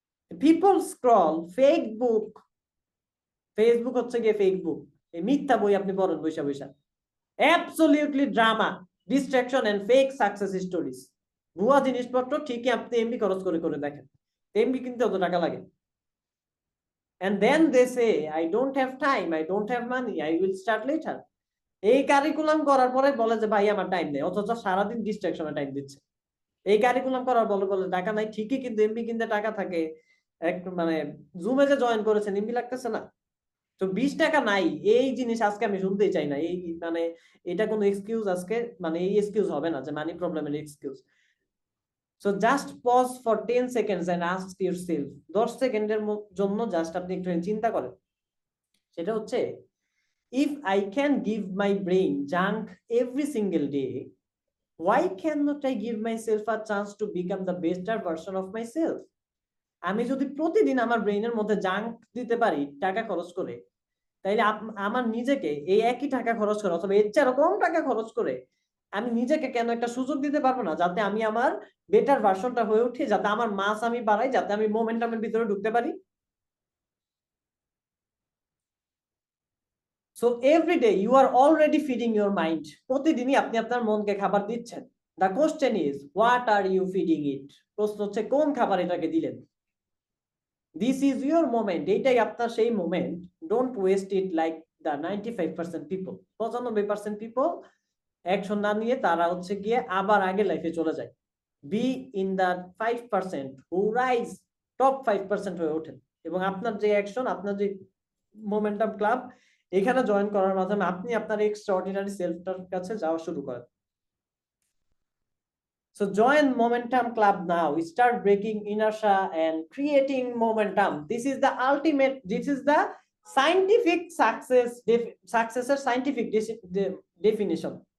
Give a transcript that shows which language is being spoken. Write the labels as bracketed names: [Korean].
[English] people scroll fake book, [Bangla] Facebook হচ্ছে গিয়ে fake বুক, এই মিথ্যা বই আপনি পড়েন বৈশা বৈশা। [English] Absolutely drama, distraction and fake success stories. [Bangla] ভুয়া জিনিসপত্র ঠিকই আপনি এমবি খরচ করে দেখেন, এমবি কিনতে অত টাকা লাগে। [English] and then they say I don't have time, I don't have money, I will start later। [Bangla] এই কারিকুলাম করার পরে বলে যে ভাই আমার টাইম নেই, অথচ সারাদিন ডিস্ট্রাকশনে টাইম দিচ্ছে। এই কারিকুলাম করার বলে টাকা নাই ঠিকই, কিন্তু এমবি কিনতে টাকা থাকে। একটু জুমে যে জয়েন করেছেন এমবি লাগতেছে না, তো 20 টাকা নাই। এই জিনিস আজকে আমি শুনতেই চাই না। এই এটা কোনো এক্সকিউজ আজকে এই এক্সকিউজ হবে না যে মানি প্রবলেমের excuse. [English] so just pause for 10 seconds and ask yourself, [Bangla] 10 সেকেন্ডের জন্য জাস্ট আপনি একটু চিন্তা করেন। সেটা হচ্ছে [English] if I can give my brain junk every single day, why cannot I give myself a chance to become the better version of myself? [Bangla] আমি যদি প্রতিদিন আমার ব্রেইনের মধ্যে জাঙ্ক দিতে পারি টাকা খরচ করে, তাইলে আমার নিজেকে এই একই টাকা খরচ করে অথবা এর চেয়ে কম টাকা খরচ করে আমি নিজেকে কেন একটা সুযোগ দিতে পারবো না, যাতে আমি আমার বেটার ভার্সনটা হয়ে উঠি, যাতে আমার মাস আমি বাড়াই, যাতে আমি মোমেন্টামের ভিতরে ঢুকতে পারি। [English] so everyday you are already feeding your mind, [Bangla] প্রতিদিনই আপনি আপনার মনকে খাবার দিচ্ছেন। [English] the question is what are you feeding it, [Bangla] প্রশ্ন হচ্ছে কোন খাবার এটাকে দিলেন। [English] this is your moment, [Bangla] এইটাই আপনার সেই moment. [English] Don't waste it like the 95% people. [Bangla] 95% people action না নিয়ে তারা হচ্ছে গিয়ে আবার আগে লাইফে চলে যায়। [English] be in the 5% who rise, [Bangla] top 5% হয়ে ওঠেন। এবং আপনার যে অ্যাকশন, আপনার যে মোমেন্টাম ক্লাব, এখানে জয়েন করার মাধ্যমে আপনি আপনার এক্সট্রাঅর্ডিনারি সেলফটার কাছে যাওয়া শুরু করেন। [English] So join Momentum Club now. Start breaking inertia and creating momentum. This is the ultimate, this is the scientific successor scientific definition.